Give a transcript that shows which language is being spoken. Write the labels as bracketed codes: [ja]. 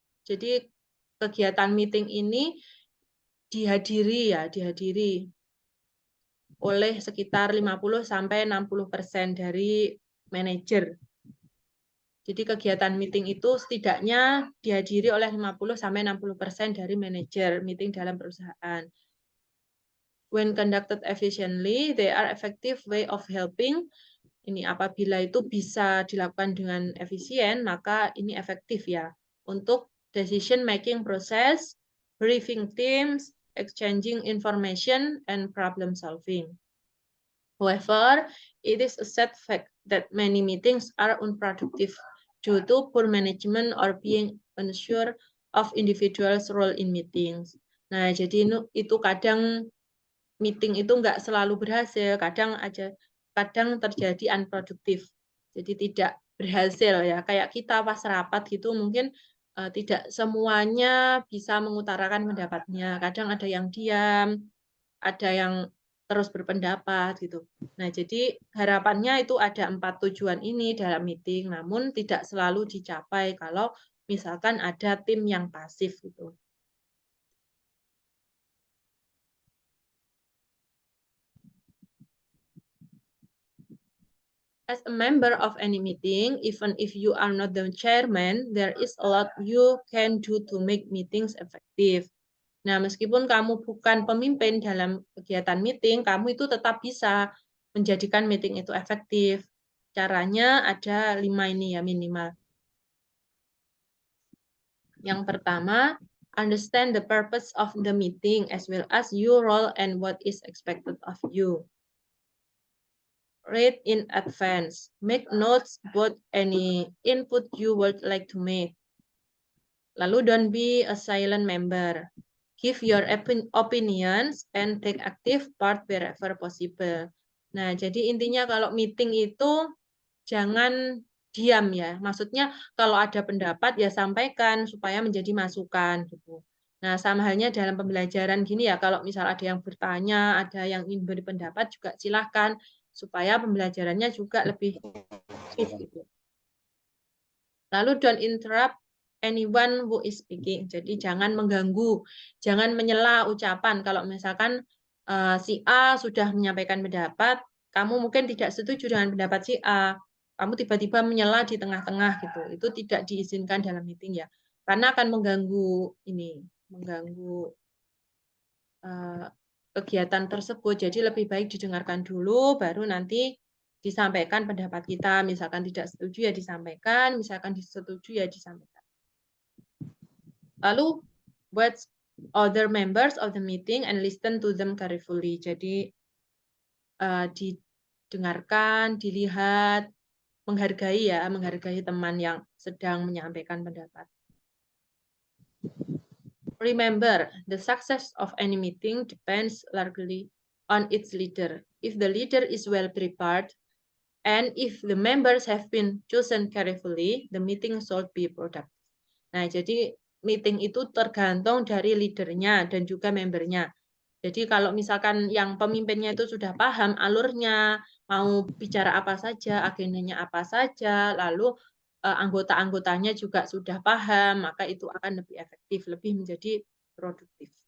[id] Jadi kegiatan meeting ini dihadiri oleh sekitar 50-60% dari manajer. Jadi kegiatan meeting itu setidaknya dihadiri oleh 50-60% dari manajer meeting dalam perusahaan. [en] When conducted efficiently, they are effective way of helping. [id] Ini apabila itu bisa dilakukan dengan efisien, maka ini efektif ya untuk [en] decision making process, briefing teams, exchanging information, and problem solving. However, it is a sad fact that many meetings are unproductive due to poor management or being unsure of individuals' role in meetings. [id] Nah, jadi itu kadang meeting itu nggak selalu berhasil, kadang terjadi unproduktif. Jadi tidak berhasil ya. Kayak kita pas rapat gitu mungkin tidak semuanya bisa mengutarakan pendapatnya. Kadang ada yang diam, ada yang terus berpendapat gitu. Nah, jadi harapannya itu ada 4 tujuan ini dalam meeting, namun tidak selalu dicapai kalau misalkan ada tim yang pasif gitu. [en] As a member of any meeting, even if you are not the chairman, there is a lot you can do to make meetings effective. [id] Nah, meskipun kamu bukan pemimpin dalam kegiatan meeting, kamu itu tetap bisa menjadikan meeting itu efektif. Caranya ada 5 ini ya minimal. Yang pertama, [en] Understand the purpose of the meeting as well as your role and what is expected of you. Read in advance. Make notes about any input you would like to make. [id] Lalu [en] don't be a silent member. Give your opinions and take active part wherever possible. [id] Nah, jadi intinya kalau meeting itu jangan diam ya. Maksudnya kalau ada pendapat ya sampaikan supaya menjadi masukan gitu. Nah, sama halnya dalam pembelajaran gini ya, kalau misal ada yang bertanya, ada yang ingin beri pendapat juga silahkan supaya pembelajarannya juga lebih efektif gitu. Lalu [en] don't interrupt anyone who is speaking. [id] Jadi jangan mengganggu, jangan menyela ucapan. Kalau misalkan si A sudah menyampaikan pendapat, kamu mungkin tidak setuju dengan pendapat si A, kamu tiba-tiba menyela di tengah-tengah gitu. Itu tidak diizinkan dalam meeting ya. Karena akan mengganggu ini, mengganggu kegiatan tersebut. Jadi lebih baik didengarkan dulu, baru nanti disampaikan pendapat kita. Misalkan tidak setuju ya disampaikan, misalkan disetujui ya disampaikan. Lalu buat [en] other members of the meeting and listen to them carefully. [id] Jadi didengarkan, dilihat, menghargai ya, menghargai teman yang sedang menyampaikan pendapat. [en] Remember, the success of any meeting depends largely on its leader. If the leader is well prepared, and if the members have been chosen carefully, the meeting should be productive. [id] Nah, jadi meeting itu tergantung dari leadernya dan juga membernya. Jadi kalau misalkan yang pemimpinnya itu sudah paham alurnya, mau bicara apa saja, agendanya apa saja, lalu anggota-anggotanya juga sudah paham, maka itu akan lebih efektif, lebih menjadi produktif.